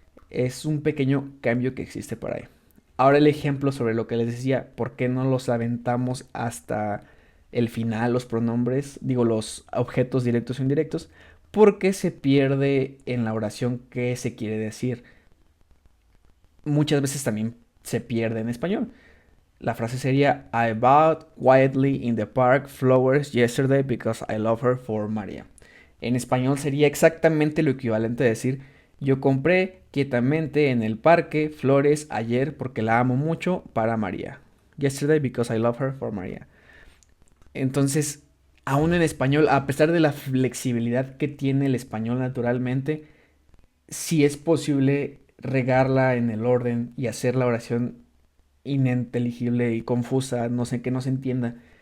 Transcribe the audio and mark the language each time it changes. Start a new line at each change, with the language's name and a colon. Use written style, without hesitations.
Spanish: Es un pequeño cambio que existe por ahí. Ahora el ejemplo sobre lo que les decía, ¿por qué no los aventamos hasta el final, los pronombres, digo, los objetos directos o indirectos? Porque se pierde en la oración qué se quiere decir. Muchas veces también se pierde en español. La frase sería
English: I bought quietly in the park flowers yesterday because I love her for Maria.
Spanish: En español sería exactamente lo equivalente a decir yo compré quietamente en el parque flores ayer porque la amo mucho para María.
English: Yesterday because I love her for Maria.
Spanish: Entonces, aún en español, a pesar de la flexibilidad que tiene el español naturalmente, sí es posible regarla en el orden y hacer la oración ininteligible y confusa, no sé, que no se entienda.